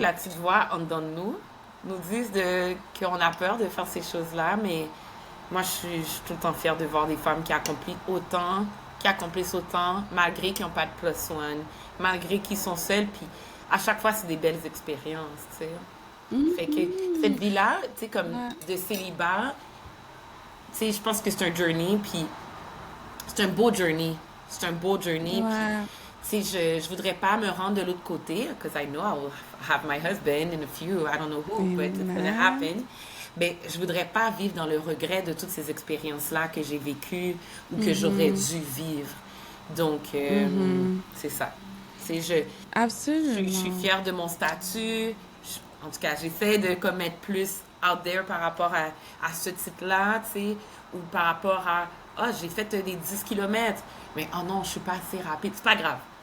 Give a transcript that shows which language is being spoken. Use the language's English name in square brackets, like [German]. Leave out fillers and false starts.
[French] la petite voix en dedans de nous dise qu'on a peur de faire ces choses-là, mais moi, je suis tout le temps fière de voir des femmes qui accomplissent autant, malgré qu'ils n'ont pas de plus one, malgré qu'ils sont seules, puis à chaque fois, c'est des belles expériences, tu sais. Fait que cette Mhm. vie-là, tu sais, comme Ouais. de célibat, tu sais, je pense que c'est un journey, puis c'est un beau journey. C'est un beau journey, puis Ouais. tu sais, je voudrais pas me rendre de l'autre côté, [English] because I know I will have my husband in a few, I don't know who, but it's gonna Amen. happen. [French] Mais je voudrais pas vivre dans le regret de toutes ces expériences-là que j'ai vécues ou que j'aurais Mhm. dû vivre. Donc, Mhm. c'est ça. C'est je suis Absolument. fière de mon statut. En tout cas, j'essaie de comme être plus [English] out there [French] par rapport à ce titre-là, tu sais, ou par rapport à, ah, j'ai fait des 10 kilomètres, mais oh non, je suis pas assez rapide. C'est pas grave.